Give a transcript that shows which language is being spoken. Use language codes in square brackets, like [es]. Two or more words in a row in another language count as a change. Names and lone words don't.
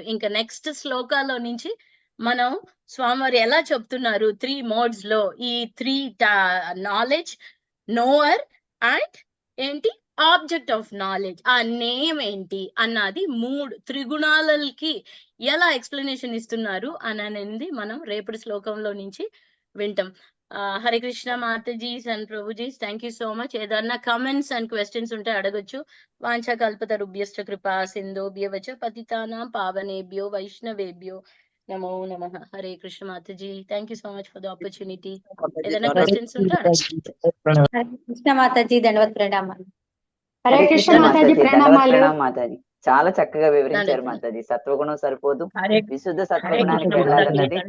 [te] ఇంకా నెక్స్ట్ శ్లోకాలో నుంచి మనం స్వామివారు ఎలా చెప్తున్నారు 3 మోడ్స్ లో, ఈ 3 నాలెడ్జ్, [en] knower and [te] ఏంటి, [en] object of knowledge, [te] ఆ నేమ్ ఏంటి అన్నది 3 త్రిగుణాలకి ఎలా ఎక్స్ప్లెనేషన్ ఇస్తున్నారు అనేది మనం రేపటి శ్లోకంలో నుంచి వింటాం. [en] హరే కృష్ణ matajis and prabhujis, thank you so much. [te] ఏదన్నా [en] comments and questions [te] ఉంటే అడగొచ్చు. [sa] వాంఛా కల్పతరుభ్యశ్చ కృపా సింధుభ్యవచ పతితానాం పావనేభ్యో వైష్ణవేభ్యో నమో నమః. [en] హరే కృష్ణ మాతాజీ. thank you so much for the opportunity. [te] మాతాజీ ఏదైనా దండవత్ క్వశ్చన్స్ ఉంటే హరే కృష్ణ మాతాజీ దండవత్ ప్రణామాలు. హరే హరే కృష్ణ కృష్ణ మాతాజీ మాతాజీ దండవత్ ప్రణామాలు. ప్రణామ్ మాతాజీ. చాలా చక్కగా వివరించారు దండవత్ మాతాజీ. సత్వగుణం సరిపోదు, హరే విశుద్ధ హరే సత్వగుణానికి కృష్ణ వెళ్ళాలన్నది మాతాజీ